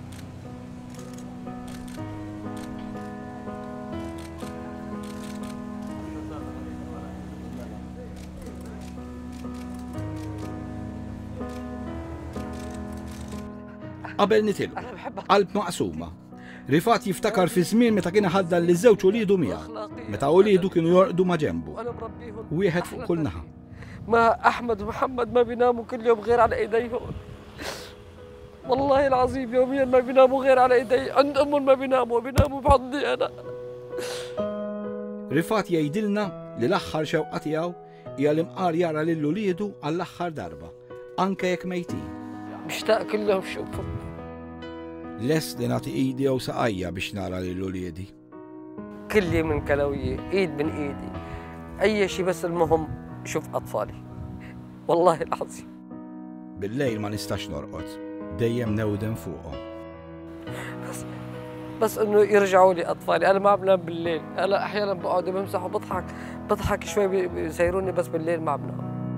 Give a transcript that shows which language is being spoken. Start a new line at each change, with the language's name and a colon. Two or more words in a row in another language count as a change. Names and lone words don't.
Maltese: Qabel nitilgħu, qalb maqsuma. Rifat jiftakar fi żmien meta kien ħadda li żewġ uliedu miegħu, meta uliedu kienu jorqdu ma' ġenbu. Wieħed fuq kull naħa.
Arabic: ما أحمد ومحمد ما بيناموا كل يوم غير على إيديهم. والله العظيم يوميا ما بيناموا غير على إيدي. عند أمهم ما بيناموا بحضني أنا.
Maltese: Rifat jgħidilna li l-aħħar xewqa tiegħu hija li mqar jara lil uliedu għall-aħħar darba, anke jekk mejtin.
Arabic: مشتاق كلهم شوفهم.
Maltese: Les li nagħti idi jew saqajja biex nara lil uliedi.
Arabic: كلي من كلوية إيد من إيدي. أي شيء بس المهم شوف أطفالي. والله العظيم.
Maltese: Bil-lejl ma nistax norqod, dejjem newden fuqhom.
Arabic: بس انه يرجعوا لي اطفالي. انا ما بنام بالليل، انا احيانا بقعد بمسح وبضحك شوي بيسيروني، بس بالليل ما بنام.